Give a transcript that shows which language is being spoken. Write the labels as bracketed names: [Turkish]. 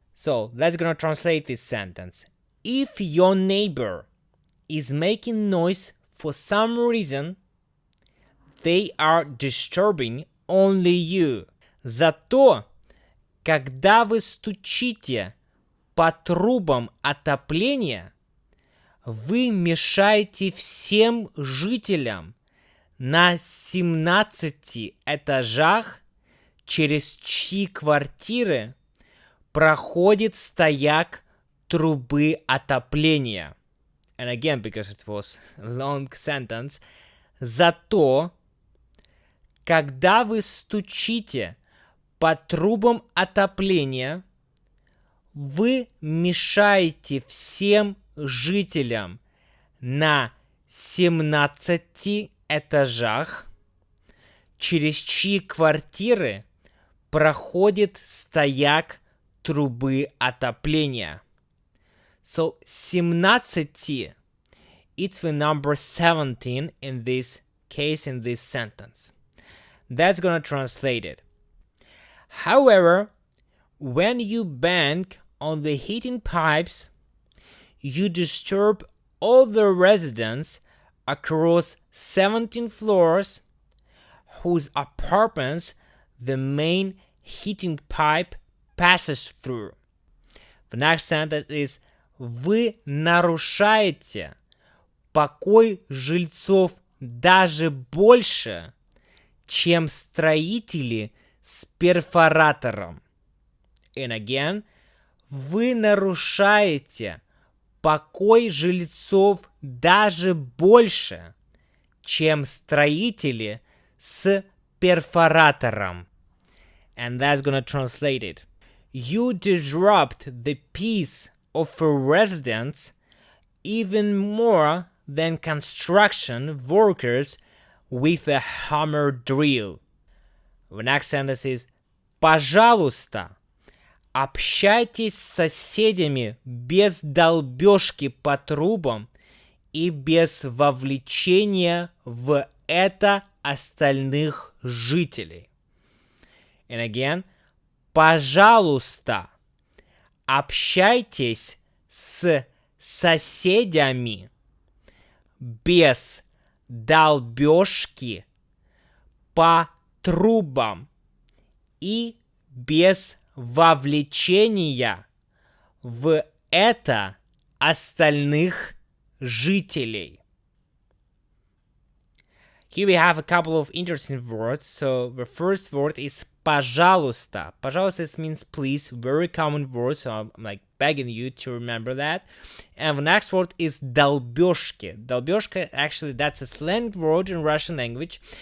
[English] So let's gonna translate this sentence. If your neighbor is making noise for some reason, they are disturbing only you. [Russian] Зато, когда вы стучите по трубам отопления вы мешаете всем жителям на 17 этажах, через чьи квартиры проходит стояк трубы отопления. [English] And again, because it was a long sentence, [Russian] зато, когда вы стучите по трубам отопления, вы мешаете всем жителям на 17 этажах, через чьи квартиры проходит стояк трубы отопления. [English] So 17, it's the number 17 in this case, in this sentence. That's gonna translate it. However, when you bang on the heating pipes, you disturb all the residents across 17 floors whose apartments the main heating pipe passes through. The next sentence is [Russian] вы нарушаете покой жильцов даже больше, чем строители с перфоратором. [English] And again, [Russian] вы нарушаете покой жильцов даже больше, чем строители с перфоратором. [English] And that's gonna translate it. You disrupt the peace of residents even more than construction workers with a hammer drill. The next sentence is [Russian] пожалуйста, общайтесь с соседями без долбежки по трубам и без вовлечения в это остальных жителей. [English] And again, [Russian] пожалуйста, общайтесь с соседями без долбежки по трубам и без вовлечения в это остальных жителей. [English] Here we have a couple of interesting words. So the first word is пожалуйста. Пожалуйста means please, very common word, so I'm like begging you to remember that. And the next word is долбежки. Долбежка, actually, that's a slang word in Russian language.